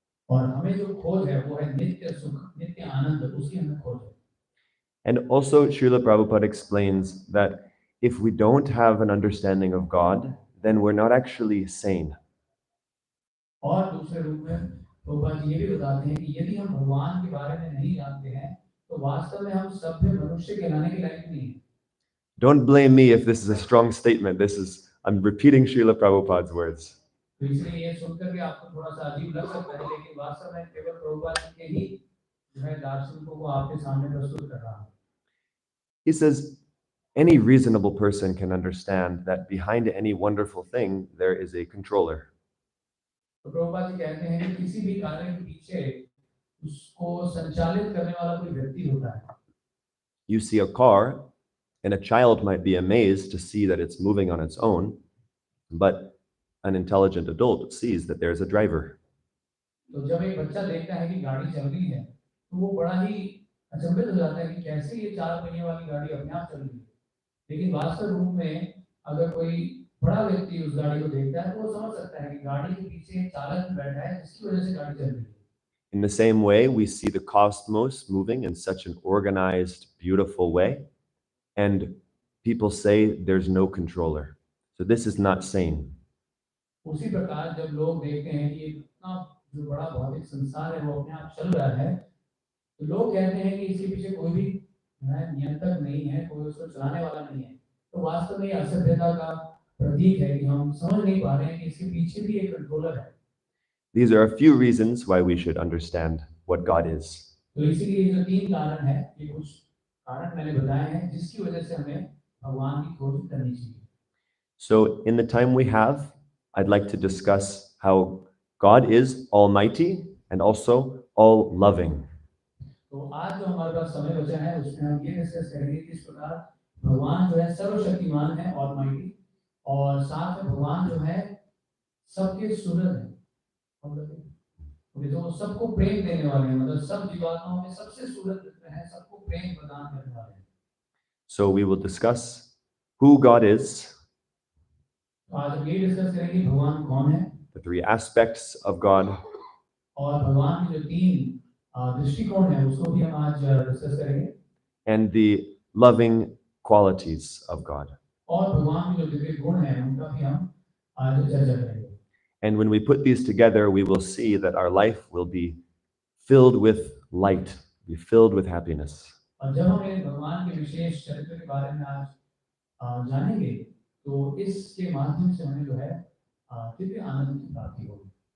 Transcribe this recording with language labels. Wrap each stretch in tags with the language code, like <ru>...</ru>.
<hi>और हमें जो खोज है वो है नित्य सुख, नित्य आनंद, उसकी हमें खोज है।</hi> <en>And also, Srila Prabhupada explains that if we don't have an understanding of God, then we're not actually sane.</en> <hi>और दूसरे रूप में प्रभुपाद जी ये भी बताते हैं कि यदि हम भगवान के बारे में नहीं जानते हैं तो वास्तव में हम सभ्य मनुष्य कहलाने के लायक नहीं हैं।</hi> <en>Don't blame me if this is a strong statement. I'm repeating Srila Prabhupada's words.</en> <hi>तो इसलिए ये सुनकर के आपको थोड़ा सा अजीब लग सकता है, लेकिन वास्तव में केवल प्रभुपाद जी के ही जो है दार्शनिकों को आपके सामने प्रस्तुत कर रहा हूँ।</hi> <en>He says, any reasonable person can understand that behind any wonderful thing, there is a controller.</en> <hi>तो प्रभुपाद जी कहते हैं कि किसी भी कार्य के पीछे उसको संचालित करने वाला कोई व्यक्ति होता है।</hi> <en>You see a car, and a child might be amazed to see that it's moving on its own, but an intelligent adult sees that there's a driver.</en> <hi>तो जब एक बच्चा देखता है कि गाड़ी चल रही है तो वो बड़ा ही अचंभित हो जाता है कि कैसे ये चार पहिए वाली गाड़ी अपने आप चल रही है। लेकिन वास्तव रूप में अगर कोई बड़ा व्यक्ति उस गाड़ी को देखता है तो वो समझ सकता है कि गाड़ी के पीछे एक चालक बैठा है जिसकी वजह से गाड़ी चल रही है।</hi> <en>In the same way, we see the cosmos moving in such an organized, beautiful way, and people say there's no controller. So this is not sane.</en> <hi>उसी प्रकार जब लोग देखते हैं कि इतना जो बड़ा भौतिक संसार है वो अपने आप चल रहा है तो लोग कहते हैं कि इसके पीछे कोई भी नियंत्रक नहीं है, कोई उसको चलाने वाला नहीं है। तो वास्तव में असभ्यता का प्रतीक है कि हम समझ नहीं पा रहे हैं कि इसके पीछे भी एक कंट्रोलर है।</hi> <en>These are a few reasons why we should understand what God is.</en> <hi>तो इसीलिए ये जो तीन कारण है, ये कुछ कारण मैंने बताए हैं जिसकी वजह से हमें भगवान की खोज करनी चाहिए।</hi> <en>So in the time we have, I'd like to discuss how God is almighty and also all loving.</en> <hi>तो आज जो हमारे पास समय बचा है उसमें हम ये डिस्कस करेंगे कि इस प्रकार भगवान जो है सर्वशक्तिमान है, ऑलमाइटी, और साथ में भगवान जो है सबके सूरज है, जो सबको प्रेम देने वाले हैं, मतलब सब जीवात्माओं में सबसे सूरज है, सबको प्रेम प्रदान करने वाले हैं।</hi> <en>So we will discuss who God is,</en> <hi>तो आज हम ये डिस्कस करेंगे भगवान कौन है,</hi> <en>the three aspects of God,</en> <hi>और भगवान की जो तीन दृष्टिकोण है उसको भी हम आज डिस्कस करेंगे,</hi> <en>and the loving qualities of God.</en> <hi>और भगवान के जो दिव्य गुण हैं उनका भी हम आज चर्चा करेंगे।</hi> <en>And when we put these together, we will see that our life will be filled with light, be filled with happiness.</en> <hi>और जब हम इन भगवान के विशेष चरित्र के बारे में आज जानेंगे तो इसके माध्यम से हमें जो है दिव्य आनंद की प्राप्ति होगी।</hi>